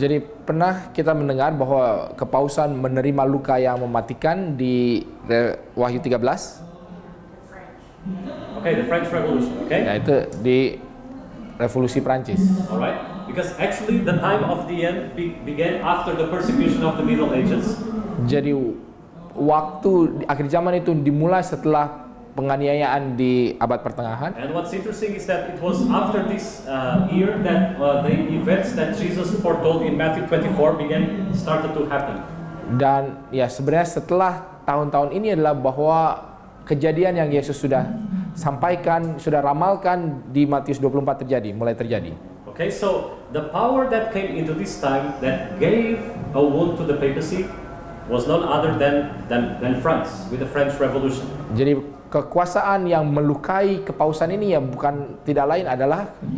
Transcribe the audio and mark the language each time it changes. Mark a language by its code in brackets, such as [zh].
[id] Jadi pernah kita mendengar bahwa kepausan menerima luka yang mematikan di Wahyu 13? [en] Okay, the French Revolution, okay? [id] Yaitu di Revolusi Prancis. [en] Alright? Because actually the time of the end began after the persecution of the Middle Ages. [id] Jadi waktu di akhir zaman itu dimulai setelah penganiayaan di abad pertengahan. [en] And what's interesting is that it was after this year that the events that Jesus foretold in Matthew 24 started to happen. [id] Dan ya sebenarnya setelah tahun-tahun ini adalah bahwa kejadian yang Yesus sudah sampaikan, sudah ramalkan di Matius 24 mulai terjadi. [en] Okay, so the power that came into this time that gave a wound to the papacy was none other than France with the French Revolution. [id] Jadi kekuasaan yang melukai kepausan ini ya bukan tidak lain adalah